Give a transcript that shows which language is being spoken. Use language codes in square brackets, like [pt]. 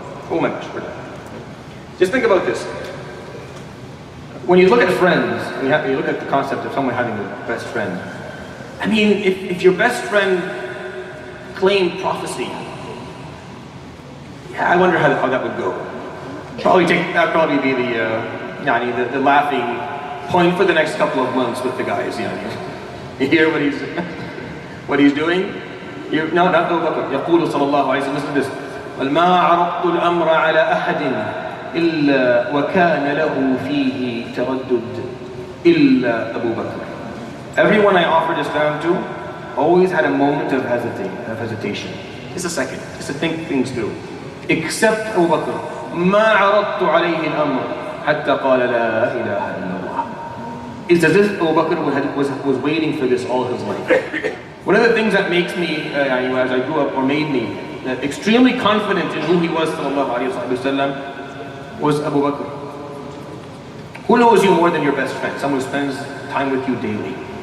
[en] Oh my gosh, just think about this. When you look at friends, and you look at the concept of someone having a best friend, I mean, if your best friend claimed prophecy, yeah, I wonder how that would go. That'd probably be the laughing point for the next couple of months with the guys. You hear what he's doing? No, not Abu Bakr. [ar] يقول صلى الله عليه وسلم, listen to this. ما عرضت الأمر على أحد إلا وكان له فيه تردد إلا أبو بكر. [en] Everyone I offered Islam to always had a moment of hesitation. Just a second, just to think things through. Except Abu Bakr. [ar] ما عرضت عليه الأمر حتى قال لا إله إلا الله. [en] It's as if Abu Bakr was waiting for this all his life. One of the things that makes me, as I grew up, or made me extremely confident in who he was, sallallahu alayhi wa sallam, was Abu Bakr. Who knows you more than your best friend? Someone who spends time with you daily.